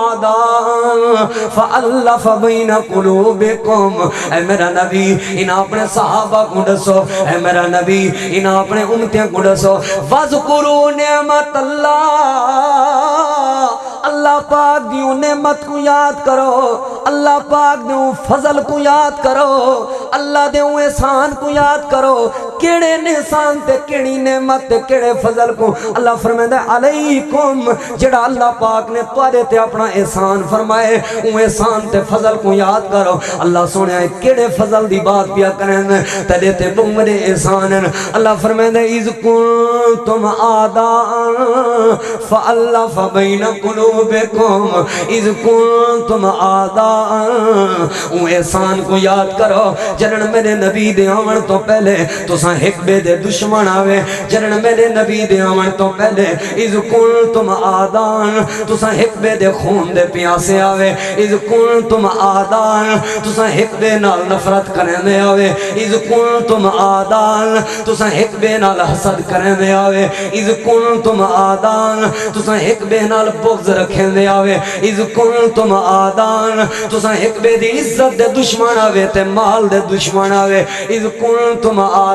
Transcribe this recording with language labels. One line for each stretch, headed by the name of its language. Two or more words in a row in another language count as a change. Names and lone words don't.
Arabic: اعداء فالف بین قلوبکم
Punjabi: اے میرا نبی انہاں اپنے صحابہ کو دسو اے میرا نبی انہاں اپنے امتیاں کو دسو
Arabic: وذکروا نعمت
Punjabi: اللہ پاک دی نعمت کو یاد کرو اللہ پاک دے فضل کو یاد کرو اللہ دے احسان کو یاد کرو کیڑے احسان تے کیڑی نعمت تے کیڑے فضل کو اللہ فرمائندا ہے علیکم جڑا اللہ پاک نے تواڈے تے اپنا احسان فرمائے او احسان تے فضل کو یاد کرو اللہ سونے کیڑے فضل دی بات پیا کرن تیرے تے بڑے احسان ہیں اللہ فرمائندا ہے
Arabic: اذ کنتم اعداء فالف بین قلوبکم اذ کنتم اعداء
Punjabi: او احسان کو یاد کرو جنن میرے نبی دے آون تو پہلے تساں ایک بے دے دشمن آوے جنن میرے نبی دے آون تو پہلے
Arabic: اذ کنتم اعداء
Punjabi: تساں ایک بے دے خون دے پیاسے آوے
Arabic: اذ کنتم اعداء
Punjabi: تساں ایک بے نال نفرت کرن دے آوے
Arabic: اذ کنتم اعداء
Punjabi: تساں ایک بے نال حسد کرن دے آوے
Arabic: اذ کنتم اعداء
Punjabi: تساں ایک بے نال بغض رکھن دے آوے
Arabic: اذ کنتم اعداء
Punjabi: تساں ایک بے دی عزت دے دشمن آوے تے مال دے دشمن آوے
Arabic: اذ کنتم اعداء